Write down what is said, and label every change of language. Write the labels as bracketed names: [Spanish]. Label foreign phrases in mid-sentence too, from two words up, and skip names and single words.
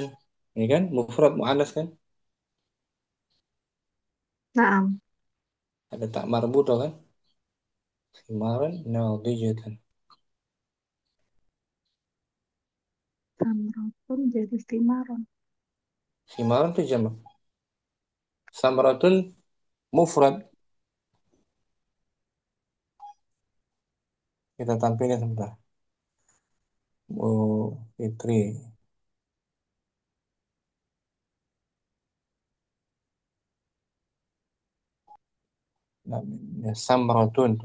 [Indonesian] Ini kan [Arabic] مفرد مؤنث [Indonesian] kan? Naam. Ada [Arabic] تاء مربوطة [Indonesian] kan? [Arabic] ثمارا ناضجة. [Indonesian] Samrotun jadi simaron. Simaran itu jamak. Samratun mufrad. Kita tampilkan sebentar. Oh, Fitri. Namanya samratun tuh.